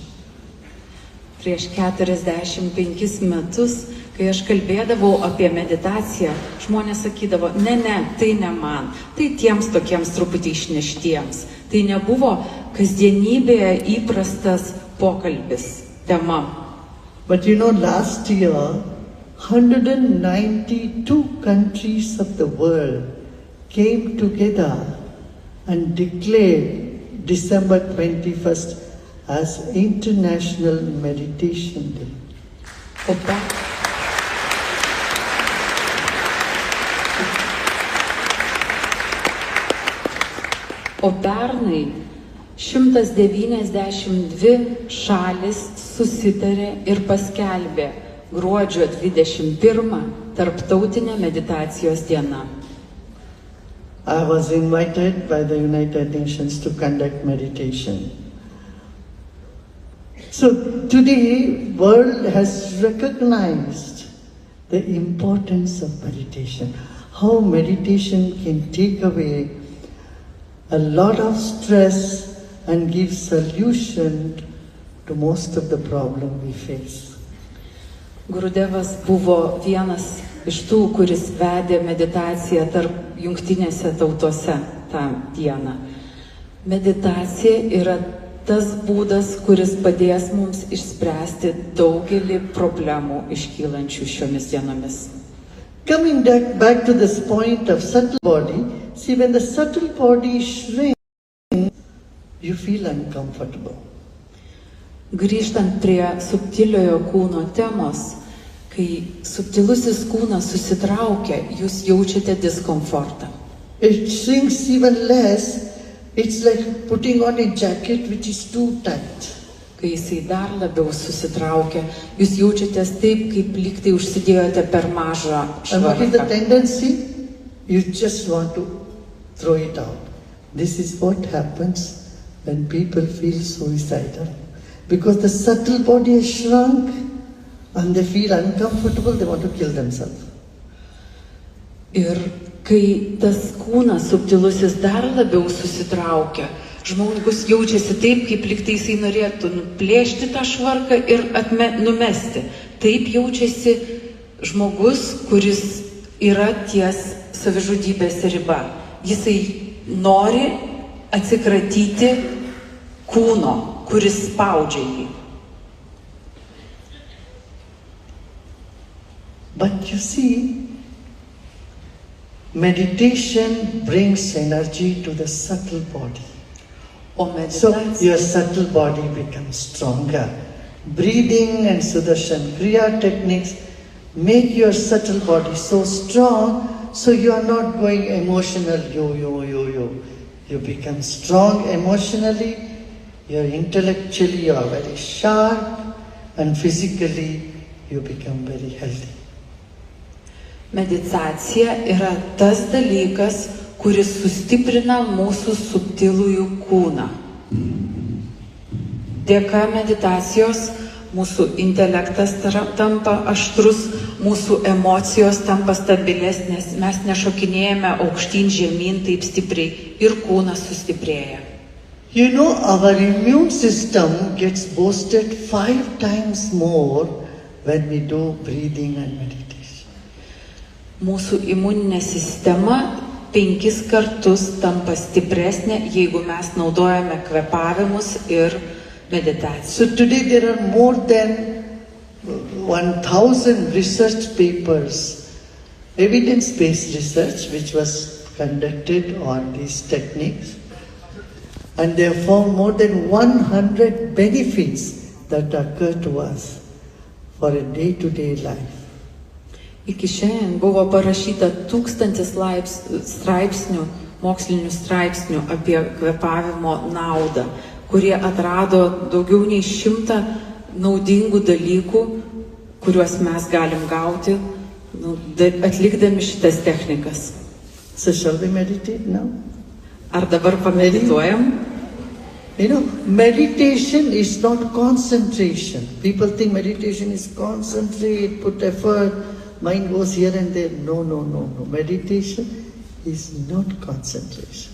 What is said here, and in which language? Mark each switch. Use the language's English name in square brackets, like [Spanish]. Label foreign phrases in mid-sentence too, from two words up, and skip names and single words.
[Lithuanian] prieš 45 metus, kai aš kalbėdavau apie meditaciją, žmonės sakydavo, ne, tai ne man, tai tiems tokiems truputį išneštiems. Tai nebuvo kasdienybėje įprastas pokalbis, tema. [English] But you know, last year, 192 countries of the world came together and declared December 21st as International Meditation Day. [Lithuanian] O, pe- o pernai 192 šalis susitarė ir paskelbė gruodžio 21 Tarptautinę meditacijos dieną. [English] I was invited by the United Nations to conduct meditation. So today, world has recognized the importance of meditation. How meditation can take away a lot of stress and give solution to most of the problem we face. [Lithuanian] Gurudevas buvo vienas iš tų, kuris vedė meditaciją tarp jungtinėse tautose tą dieną. Meditacija yra tas būdas, kuris padės mums išspręsti daugelį problemų iškylančių šiomis dienomis. [English] Coming back to this point of subtle body, see, when the subtle body shrinks, you feel uncomfortable. [Lithuanian] Grįžtant prie subtiliojo kūno temos, kai subtilusis kūnas susitraukia, jūs jaučiate diskomfortą. [English] It shrinks even less. It's like putting on a jacket which is too tight. [Lithuanian] Kai jisai dar labiau susitraukia, jūs jaučiatės taip, kaip lygtai užsidėjote per mažą [English] And what is the [Lithuanian] švarką. [English] tendency? You just want to throw it out. This is what happens when people feel suicidal. Because the subtle body is shrunk and they feel uncomfortable, they want to kill themselves. [Lithuanian] Ir kai tas kūnas subtilusis dar labiau susitraukia, žmogus jaučiasi taip, kaip lygtai jisai norėtų nuplėšti tą švarką ir numesti. Taip jaučiasi žmogus, kuris yra ties savižudybės riba. Jisai nori atsikratyti kūno, kuris spaudžia jį. [English] But you see, meditation brings energy to the subtle body. [Lithuanian] O [English] So [Lithuanian] meditacija, [English] your subtle body becomes stronger. Breathing and Sudarshan Kriya techniques make your subtle body so strong, so you are not going emotional, yo. You become strong emotionally, you're intellectually, you are very sharp, and physically you become very healthy. [Lithuanian] meditacija yra tas dalykas, kuris sustiprina mūsų subtilųjų kūną. Dėka meditacijos mūsų intelektas tampa aštrus, mūsų emocijos tampa stabilesnės, mes nešokinėjame aukštyn žemyn taip stipriai ir kūnas sustiprėja. [English] You know, our immune system gets boosted 5 times more when we do breathing and meditation. [Lithuanian] Mūsų imuninė sistema 5 kartus tampa stipresnė, jeigu mes naudojame kvėpavimus ir meditaciją. [English] So today there are more than 1,000 research papers, evidence-based research which was conducted on these techniques, and they have found more than 100 benefits that occur to us for a day-to-day life. [Lithuanian] Iki šiandien buvo parašyta 1000 straipsnių, mokslinių straipsnių apie kvėpavimo naudą, kurie atrado daugiau nei 100 naudingų dalykų, kuriuos mes galim gauti, atlikdami šitas technikas. [English] So shall we meditate now? [Lithuanian] Ar dabar pamedituojam? [English] Meditation is not concentration. People think meditation is concentrate, put effort, mind goes here and there. No. Meditation is not concentration.